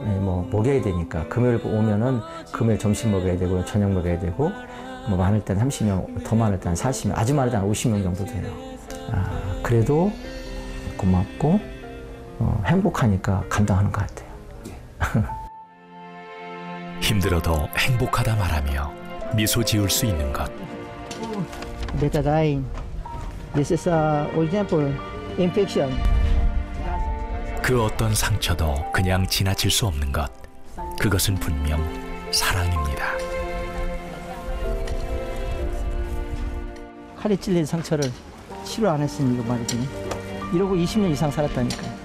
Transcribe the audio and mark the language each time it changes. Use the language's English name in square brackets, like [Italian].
[Korean] 뭐 먹여야 되니까 금요일 오면은 금요일 점심 먹여야 되고 저녁 먹여야 되고 뭐 많을 땐 30명, 더 많을 땐 40명, 아주 많을 땐 50명 정도 돼요. 그래도 고맙고 행복하니까 감당하는 것 같아요. 힘들어도 행복하다 말하며 미소 지을 수 있는 것. [English] Betadine. This is original for infection. [Korean] 그 어떤 상처도 그냥 지나칠 수 없는 것. 그것은 분명 사랑입니다. 칼에 찔린 상처를 치료 안 했으니 이거 말이지. 이러고 20년 이상 살았다니까.